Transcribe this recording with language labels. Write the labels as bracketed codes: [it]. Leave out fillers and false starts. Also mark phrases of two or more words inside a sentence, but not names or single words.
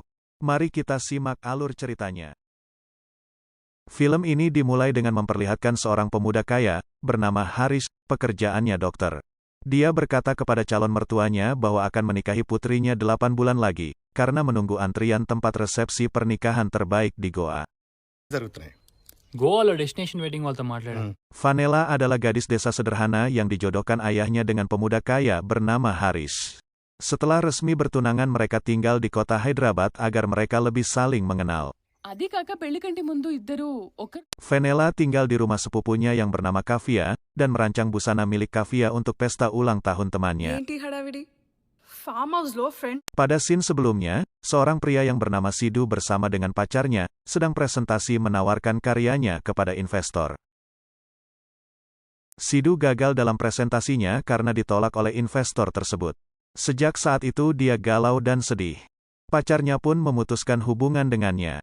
[id] Mari kita simak alur ceritanya. Film ini dimulai dengan memperlihatkan seorang pemuda kaya, bernama Haris, pekerjaannya dokter. Dia berkata kepada calon mertuanya bahwa akan menikahi putrinya 8 bulan lagi, karena menunggu antrian tempat resepsi pernikahan terbaik di Goa. [te] గోవాలో [en] destination wedding [te] వాళ్ళతో మాట్లాడాను. [id] Vanella adalah gadis desa sederhana yang dijodohkan ayahnya dengan pemuda kaya bernama Haris. Setelah resmi bertunangan mereka tinggal di kota Hyderabad agar mereka lebih saling mengenal. [te] అది కాక పెళ్లి కంటే ముందు ఇద్దరు ఒక [id] Vanella tinggal di rumah sepupunya yang bernama Kavya, dan merancang busana milik Kavya untuk pesta ulang tahun temannya. [te] ఏంటి హడావిడి [en] farm house [te] లో ఫ్రెండ్ [id] Pada scene sebelumnya, seorang pria yang bernama Sidhu bersama dengan pacarnya, sedang presentasi menawarkan karyanya kepada investor. Sidhu gagal dalam presentasinya karena ditolak oleh investor tersebut. Sejak saat itu dia galau dan sedih. Pacarnya pun memutuskan hubungan dengannya.